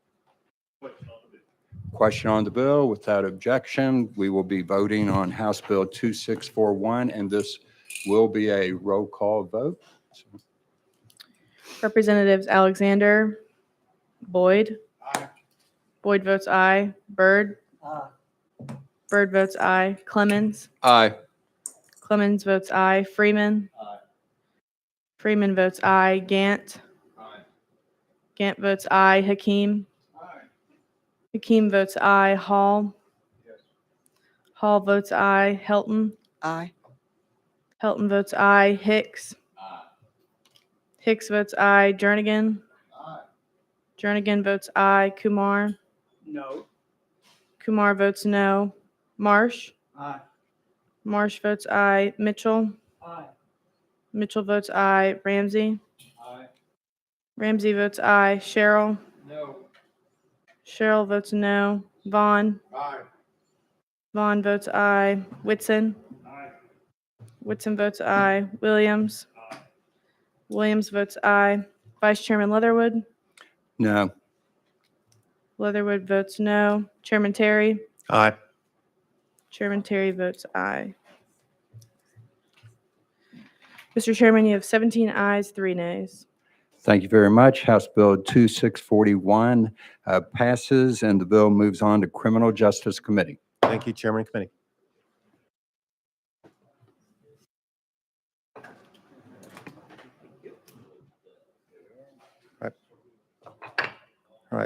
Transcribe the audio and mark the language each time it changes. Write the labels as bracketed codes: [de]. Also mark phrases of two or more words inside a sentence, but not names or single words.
[en] Question on the bill without objection. We will be voting on House Bill 2641, and this will be a roll call vote. Representatives Alexander, Boyd. Boyd votes aye. Byrd. Byrd votes aye. Clemens. Aye. Clemens votes aye. Freeman. Freeman votes aye. Gant. Gant votes aye. Hakeem. Hakeem votes aye. Hall. Hall votes aye. Helton. Aye. Helton votes aye. Hicks. Hicks votes aye. Jernigan. Jernigan votes aye. Kumar. No. Kumar votes no. Marsh. Aye. Marsh votes aye. Mitchell. Aye. Mitchell votes aye. Ramsey. Aye. Ramsey votes aye. Cheryl. No. Cheryl votes no. Vaughn. Aye. Vaughn votes aye. Whitson. Aye. Whitson votes aye. Williams. Williams votes aye. Vice Chairman Leatherwood. No. Leatherwood votes no. Chairman Terry. Aye. Chairman Terry votes aye. Mr. Chairman, you have 17 ayes, 3 nays. Thank you very much. House Bill 2641 passes, and the bill moves on to Criminal Justice Committee. Thank you, Chairman of Committee. All right.